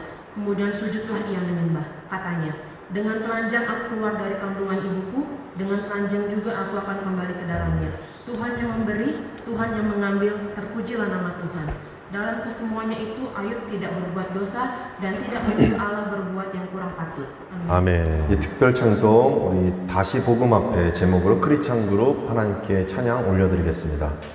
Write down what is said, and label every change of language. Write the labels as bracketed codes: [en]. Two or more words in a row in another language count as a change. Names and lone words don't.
[id] Kemudian sujudlah ia menyembah. Katanya, dengan telanjang aku keluar dari kandungan ibuku, dengan telanjang juga aku akan kembali ke dalamnya. Tuhan yang memberi, Tuhan yang mengambil, terpujilah nama Tuhan. Dalam kesemuanya itu Ayub tidak berbuat dosa dan tidak menuduh Allah berbuat yang kurang patut. [ko] 아멘. 이 특별 찬송 우리 다시 복음 앞에 제목으로 크리스찬 그룹 하나님께 찬양 올려드리겠습니다.